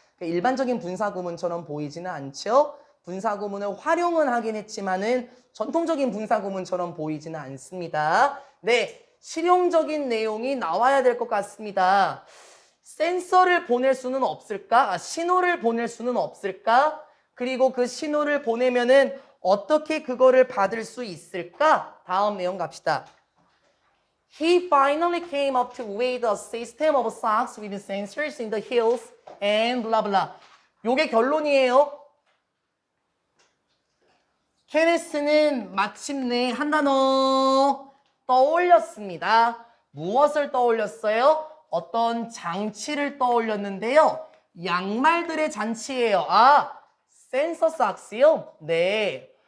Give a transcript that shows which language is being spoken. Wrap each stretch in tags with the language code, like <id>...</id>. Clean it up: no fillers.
<ko>그러니까 일반적인 분사구문처럼 보이지는 않죠? 분사구문을 활용은 하긴 했지만은 전통적인 분사구문처럼 보이지는 않습니다. 네, 실용적인 내용이 나와야 될 것 같습니다. 센서를 보낼 수는 없을까? 신호를 보낼 수는 없을까? 그리고 그 신호를 보내면은 어떻게 그거를 받을 수 있을까? 다음 내용 갑시다.</ko> <en>He finally came up to with a system of socks with sensors in the heels and blah blah.</en> <ko>요게 결론이에요. 케네스는 마침내 한 단어 떠올렸습니다. 무엇을 떠올렸어요? 어떤 장치를 떠올렸는데요. 양말들의 잔치예요. 센서 삭스요? 네.</ko>